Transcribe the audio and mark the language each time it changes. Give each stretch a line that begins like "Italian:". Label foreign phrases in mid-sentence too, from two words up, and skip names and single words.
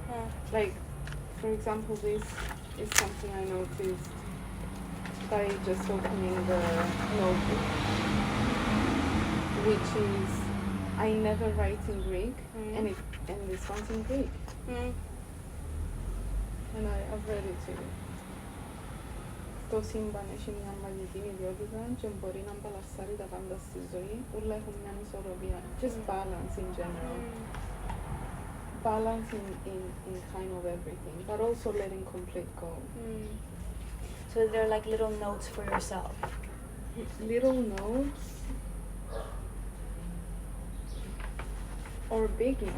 English: Like, for example, this is something I noticed by just opening the notebook, which is I never write in Greek, and this one's in Greek, and I've read it to you.
Greek: Το σύμπαν έχει μια μαγική ιδιότητα και μπορεί να μπαλασσάρει τα πάντα στη ζωή, όλα έχουν μια ισορροπία.
English: Just balance in general. Balance in kind of everything, but also letting complete go. So they're like little notes for yourself. Little notes or big notes.